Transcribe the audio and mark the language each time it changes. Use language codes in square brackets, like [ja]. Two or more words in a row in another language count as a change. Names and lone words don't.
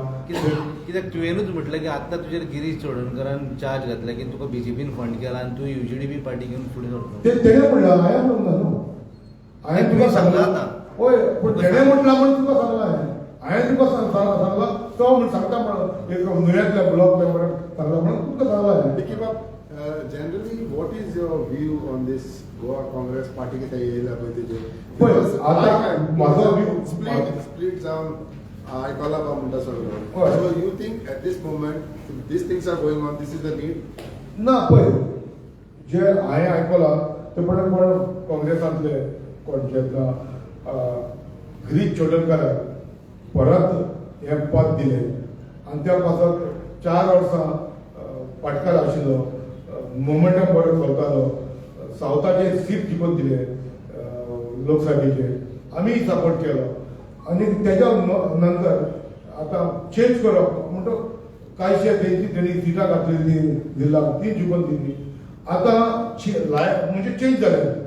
[kok] कित्याक तुवेंनूच म्हटलें की आतां तुजेर गिरीश चोडणकरान चार्ज घातला की तुका बीजेपीन फंड केला आनी तूं युजीडीपी पार्टी घेवन फुडें सरतो तेणे म्हणलं हांवें म्हणला न्हू हांवें तुका सांगला होय पूण तेणे म्हटला म्हणून तुका सांगला हांवें तुका सांगला तो म्हण सांगता म्हणून एक नुय्यातल्या ब्लॉक मेंबराक सांगला म्हणून तुका सांगला हांवें [en] generally, what is your view on this Goa Congress party [kok] के येयला पळय तेजे? पळय आता माझो व्यू split जावन आयकला बा म्हणटा सगळो. हय. [en] So you think at this moment these things are going on, this is the need? [kok] ना पळय जे हांवें आयकलां ते पण कोण काँग्रेसांतले कोण जेन्ना गिरीश चोडणकराक परत हें पद दिलें आनी त्या पासत 4 वर्सां पाटकार आशिल्लो मोमेंटम बरो चलतालो सावथाचे सीट जिखून दिले लोकसभेचे आमी सपोर्ट केलो आनी तेज्या नंतर आतां चेंज करप म्हणटो कांयशे तेणी सिटां घातलेली जिल्ला ती जिखून दिली आतां म्हणजे चेंज जाले